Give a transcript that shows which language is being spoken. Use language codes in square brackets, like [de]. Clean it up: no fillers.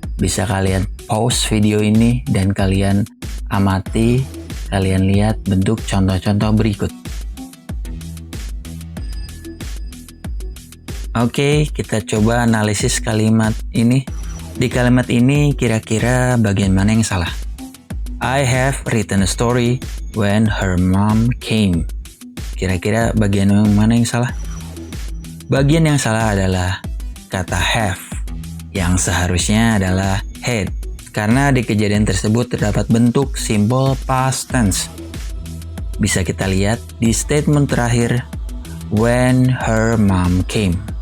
[id] Bisa kalian pause video ini dan kalian amati, kalian lihat bentuk contoh-contoh berikut. Oke, kita coba analisis kalimat ini. Di kalimat ini kira-kira bagian mana yang salah? [en] I have written a story when her mom came. [id] Kira-kira bagian mana yang salah? Bagian yang salah adalah kata have, yang seharusnya adalah had. Karena di kejadian tersebut terdapat bentuk simple past tense. Bisa kita lihat di statement terakhir, [en] when her mom came.